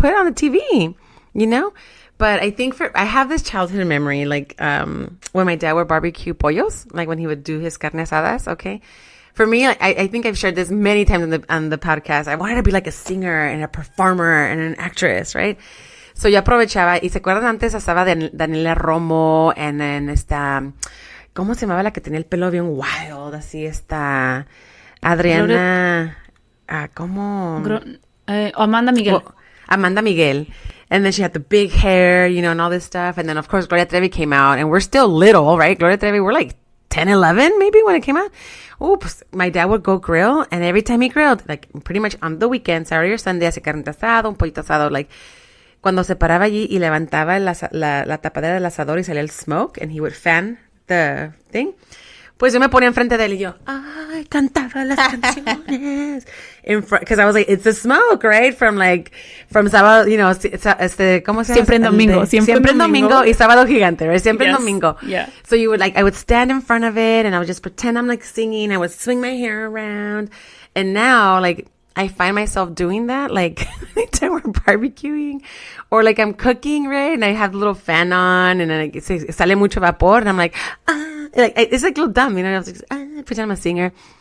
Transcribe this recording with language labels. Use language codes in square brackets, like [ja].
[en] put on the TV, But I think I have this childhood memory, like when my dad would barbecue pollos, like when he would do his carne asadas, okay? For me, I think I've shared this many times on the podcast. I wanted to be like a singer and a performer and an actress, right? [es] So yo aprovechaba, y se acuerdan antes estaba Daniela Romo, [en] and then [es] ¿cómo se llamaba la que tenía el pelo bien wild? Así Adriana, ¿cómo? Amanda Miguel. [en] Well, Amanda Miguel. And then she had the big hair, and all this stuff. And then, of course, Gloria Trevi came out. And we're still little, right? Gloria Trevi, we're like 10, 11 maybe when it came out. Oops, my dad would go grill. And every time he grilled, like pretty much on the weekend, Saturday or Sunday, [es] hace carne asado, un pollito asado. Like, cuando se paraba allí y levantaba la tapadera del asador y salía el smoke, [en] and he would fan the thing. [es] Pues yo me ponía enfrente de él y yo, ay, cantaba las canciones. [en] Because I was like, it's the smoke, right? [es] From sábado, ¿cómo se llama? Siempre en domingo. Siempre en domingo y sábado gigante, right? Siempre en [en] Yes. [es] domingo. [en] Yeah. So I would stand in front of it and I would just pretend I'm like singing. I would swing my hair around. And now, like, I find myself doing that, like, anytime we're barbecuing or like I'm cooking, right? And I have the little fan on and then [es] sale mucho vapor [en] and I'm like, it's like a little dumb, I was like, pretend I'm a singer.